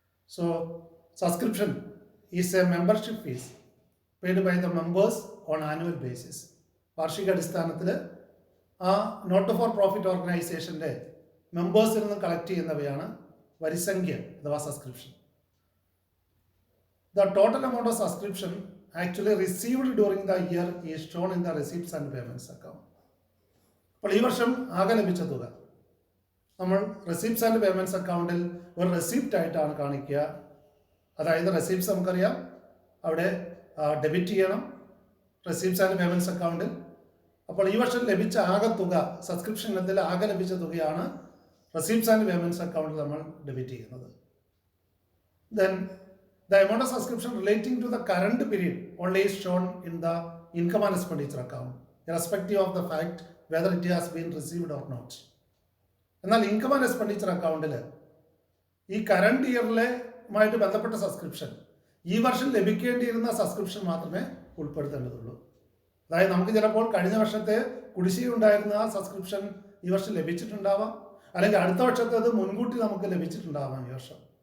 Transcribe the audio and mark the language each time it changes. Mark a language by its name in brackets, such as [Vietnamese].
[English] So subscription is a membership fees paid by the members on annual basis. [Malayalam] വാർഷിക അടിസ്ഥാനത്തിൽ ആ not for profit ഓർഗനൈസേഷൻ്റെ മെമ്പേഴ്സിൽ നിന്ന് collect ചെയ്യുന്നവയാണ് വരിസംഖ്യ അഥവാ subscription. [English] The total amount of subscription actually received during the year is shown in the receipts and payments account. [Malayalam] അപ്പോൾ ഈ വർഷം ആകെ ലഭിച്ച തുക നമ്മൾ റെസിപ്റ്റ്സ് ആൻഡ് പേയ്മെൻറ്റ്സ് അക്കൗണ്ടിൽ ഒരു റെസിപ്റ്റ് ആയിട്ടാണ് കാണിക്കുക. അതായത് റെസിപ്റ്റ്സ് നമുക്കറിയാം അവിടെ ഡെബിറ്റ് ചെയ്യണം റെസിപ്റ്റ്സ് ആൻഡ് പേയ്മെൻറ്റ്സ് അക്കൗണ്ടിൽ. അപ്പോൾ ഈ വർഷം ലഭിച്ച ആകെ തുക സബ്സ്ക്രിപ്ഷൻ ഇനത്തിൽ ആകെ ലഭിച്ച തുകയാണ് റെസിപ്റ്റ്സ് ആൻഡ് പേയ്മെൻറ്റ്സ് അക്കൗണ്ടിൽ നമ്മൾ ഡെബിറ്റ് ചെയ്യുന്നത്. [English] Then the amount of subscription relating to the current period only is shown in the income and expenditure account, irrespective of the fact whether it has been received or not. [Malayalam] എന്നാൽ income and expenditure അക്കൗണ്ടിൽ ഈ current ഇയറിലുമായിട്ട് ബന്ധപ്പെട്ട subscription ഈ വർഷം ലഭിക്കേണ്ടിയിരുന്ന subscription മാത്രമേ ഉൾപ്പെടുത്തേണ്ടതുള്ളൂ. അതായത് നമുക്ക് ചിലപ്പോൾ കഴിഞ്ഞ വർഷത്തെ കുടിശ്ശിക ഉണ്ടായിരുന്ന ആ സബ്സ്ക്രിപ്ഷൻ ഈ വർഷം ലഭിച്ചിട്ടുണ്ടാവാം, അല്ലെങ്കിൽ അടുത്ത വർഷത്തെ അത് മുൻകൂട്ടി നമുക്ക് ലഭിച്ചിട്ടുണ്ടാവാം ഈ വർഷം.